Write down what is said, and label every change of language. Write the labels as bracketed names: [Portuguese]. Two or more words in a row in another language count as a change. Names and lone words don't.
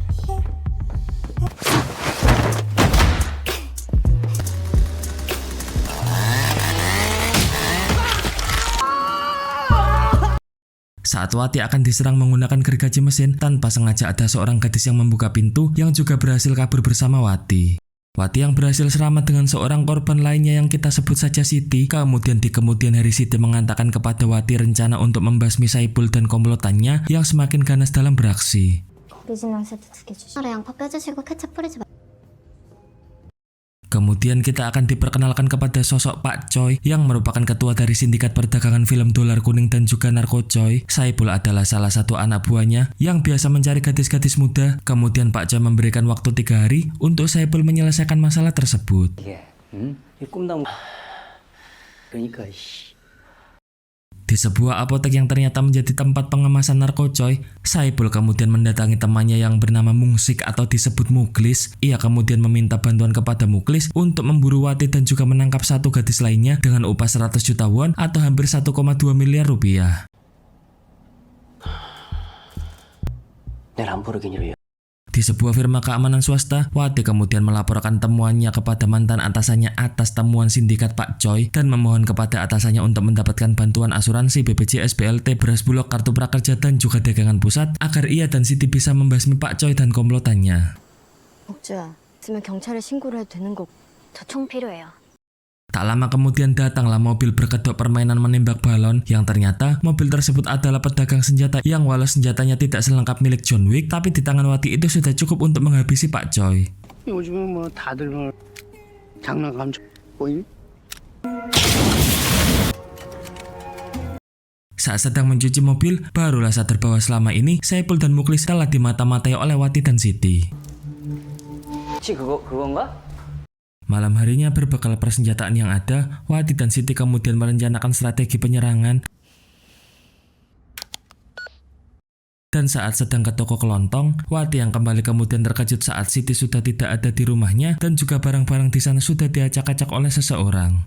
[Indonesian] Saat Wati akan diserang menggunakan gergaji mesin, tanpa sengaja ada seorang gadis yang membuka pintu yang juga berhasil kabur bersama Wati. Wati yang berhasil selamat dengan seorang korban lainnya yang kita sebut saja Siti. Kemudian di kemudian hari Siti mengatakan kepada Wati rencana untuk membasmi Saepul dan komplotannya yang semakin ganas dalam beraksi. [Korean] 오리지널 세트 2개 주시고 양파 빼주시고 케첩 뿌리지 마. [Indonesian] Kemudian kita akan diperkenalkan kepada sosok Pak Choi yang merupakan ketua dari sindikat perdagangan film dolar kuning dan juga narko Choi. Saepul adalah salah satu anak buahnya yang biasa mencari gadis-gadis muda. Kemudian Pak Choi memberikan waktu 3 hari untuk Saepul menyelesaikan masalah tersebut. [Korean] 이게 이 꿈나무 그러니까 [Indonesian] Di sebuah apotek yang ternyata menjadi tempat pengemasan narko Choi, Saepul kemudian mendatangi temannya yang bernama Mungsik atau disebut Muklis. Ia kemudian meminta bantuan kepada Muklis untuk memburu Wati dan juga menangkap satu gadis lainnya dengan upah 100 juta won atau hampir 1,2 miliar rupiah. [Korean] 내 람보르기니로 [Indonesian] Di sebuah firma keamanan swasta, Wati kemudian melaporkan temuannya kepada mantan atasannya atas temuan sindikat Pak Choi dan memohon kepada atasannya untuk mendapatkan bantuan asuransi BPJS BLT, beras bulog, kartu prakerja dan juga dagangan pusat agar ia dan Siti bisa membasmi Pak Choi dan komplotannya. [Korean] 복주야, 있으면 경찰에 신고를 해도 되는 거. 저 총 필요해요. [Indonesian] Tak lama kemudian datanglah mobil berkedok permainan menembak balon yang ternyata mobil tersebut adalah pedagang senjata yang walau senjatanya tidak selengkap milik John Wick, tapi di tangan Wati itu sudah cukup untuk menghabisi Pak Choi. [Korean] 요즘은 뭐 다들 뭐 장난감 보임? [Indonesian] Saat sedang mencuci mobil, barulah sadar bahwa selama ini Saepul dan Muklis telah dimata-matai oleh Wati dan Siti. [Korean] 혹시 그건가? [Indonesian] Malam harinya berbekal persenjataan yang ada, Wati dan Siti kemudian merencanakan strategi penyerangan. Dan saat sedang ke toko kelontong, Wati yang kembali kemudian terkejut saat Siti sudah tidak ada di rumahnya dan juga barang-barang di sana sudah diacak-acak oleh seseorang.